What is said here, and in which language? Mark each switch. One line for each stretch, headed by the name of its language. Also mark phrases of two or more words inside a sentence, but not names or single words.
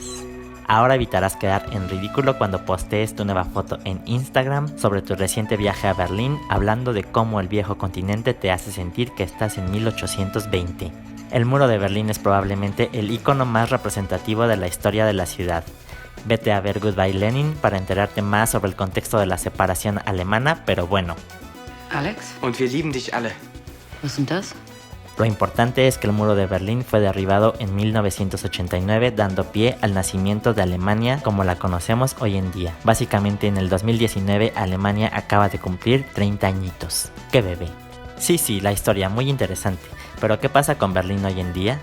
Spanish: Ahora evitarás quedar en ridículo cuando postees tu nueva foto en Instagram sobre tu reciente viaje a Berlín, hablando de cómo el viejo continente te hace sentir que estás en 1820. El muro de Berlín es probablemente el icono más representativo de la historia de la ciudad. Vete a ver Goodbye Lenin para enterarte más sobre el contexto de la separación alemana, pero bueno. Alex?
German: Und wir lieben dich alle. Was ist das?
Spanish: Lo importante es que el muro de Berlín fue derribado en 1989, dando pie al nacimiento de Alemania como la conocemos hoy en día. Básicamente en el 2019 Alemania acaba de cumplir 30 añitos. ¡Qué bebé! Sí, la historia, muy interesante. ¿Pero qué pasa con Berlín hoy en día?